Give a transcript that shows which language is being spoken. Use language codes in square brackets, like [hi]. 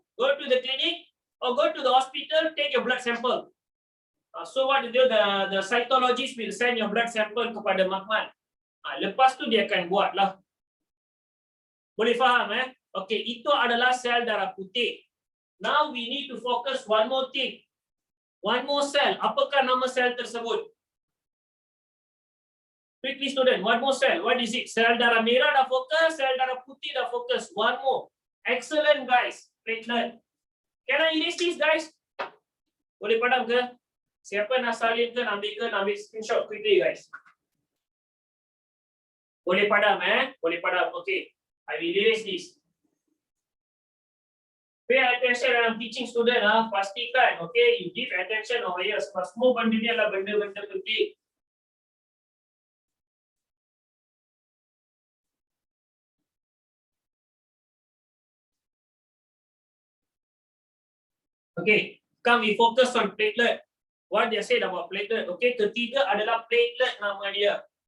[en] Go to the clinic or go to the hospital, take your blood sample. So what do you do? The cytologist will send your blood sample [ms] kepada makmal. Lepas tu dia akan buatlah. Boleh faham Okay, itu adalah sel darah putih. [en] Now we need to focus one more thing. One more cell. [ms] Apakah nama sel tersebut? [en] Quickly student, one more cell. What is it? [ms] Sel darah merah dah fokus, sel darah putih dah fokus. [en] One more. Excellent guys. Platelet. Can I erase this guys? [ms] Boleh padam ke? Siapa nak salin ke, ambil screenshot [en] quickly guys. [ms] Boleh padam Boleh padam. [en] Okay. I will erase this. Pay attention dalam teaching student pastikan okay you give attention over here. [ms] Sebab semua benda ni adalah benda-benda penting. [en] Okay, come we focus on platelet. What they said about platelet. [ms] Okay, ketiga adalah platelet nama dia.